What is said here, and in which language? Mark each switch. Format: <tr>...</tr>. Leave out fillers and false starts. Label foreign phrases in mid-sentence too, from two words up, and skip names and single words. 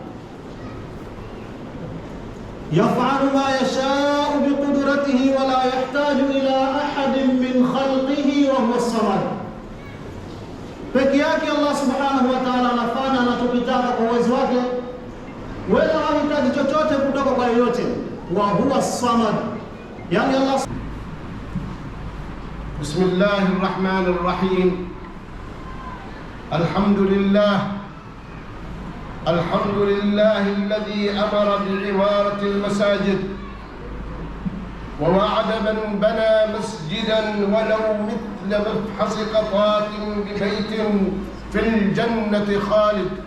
<ar>يفعل ما يشاء بقدرته ولا يحتاج إلى أحد من خلقه وهو الصمد.</ar> <sw>Peke yake Allah</sw> <ar>سبحانه وتعالى</ar> <sw>anafanya anachokitaka kwa uwezo wake, wala hahitaji chochote kutoka kwa yoyote.</sw> <ar>وهو الصمد, yani Allah. بسم الله الرحمن الرحيم. الحمد لله الذي أمر بعمارة المساجد ووعد من بنى مسجدا ولو مثل مفحص قطات ببيت في الجنة خالد،</ar>